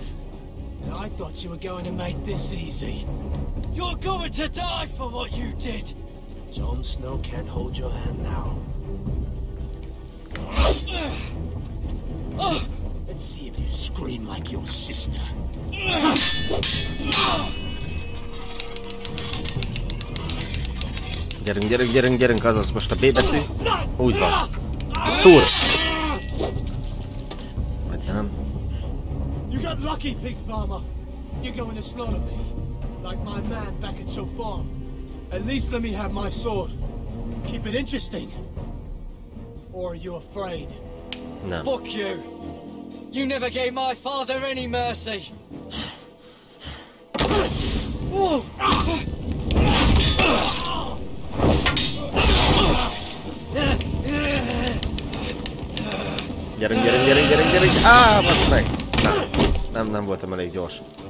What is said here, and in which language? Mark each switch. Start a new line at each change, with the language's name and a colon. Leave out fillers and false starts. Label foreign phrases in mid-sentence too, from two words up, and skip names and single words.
English: And I thought you were going to make this easy. You're going to die for what you did! Jon Snow can't hold your hand now. Let's see if you scream like your sister.
Hungarian: Gyerünk, gyerünk, gyerünk, gyerünk, azaz most a B betű. Úgy van. Szúr! Vagy nem.
English: You got lucky, pig farmer. You're going to slaughter me. Like my man back at your farm. At least let me have my sword. Keep it interesting. Or are you afraid? No. Fuck you! You never gave my father any mercy!
Hungarian: Gyerünk, gyerünk, gyerünk, gyerünk, gyerünk! Á, basz meg! Nem voltam elég gyors.